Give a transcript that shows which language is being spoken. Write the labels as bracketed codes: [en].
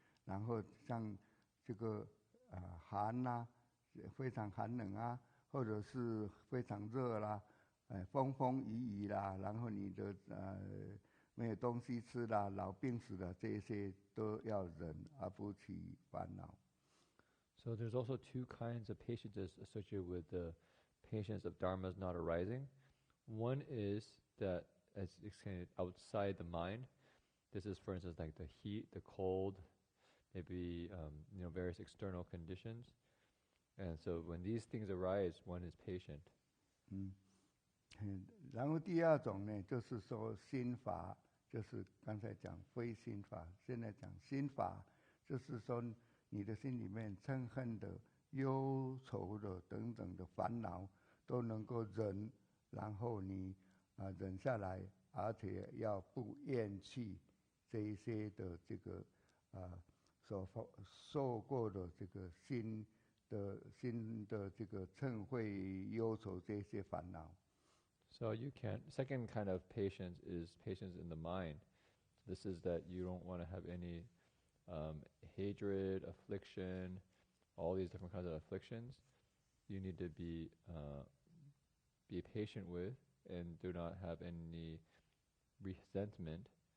[zh] 然后像这个寒啊，非常寒冷啊，或者是非常热啦，风雨啦，然后你的没有东西吃啦，老病死了，这些都要忍，而不起烦恼。 [en] So there's also two kinds of patiences associated with the patience of dharmas not arising. One is that as explained outside the mind. This is, for instance, like the heat, the cold, maybe various external conditions. And so when these things arise, one is patient. [zh] 然后第二种呢，就是说心法，就是刚才讲非心法，现在讲心法，就是说你的心里面嗔恨的、忧愁的等等的烦恼都能够忍，然后你忍下来，而且要不厌弃这一些的这个所受过的这个心的这个嗔恚、忧愁这些烦恼。 [en] So second kind of patience is patience in the mind. This is that you don't want to have any hatred, affliction, all these different kinds of afflictions. You need to be patient with and do not have any resentment.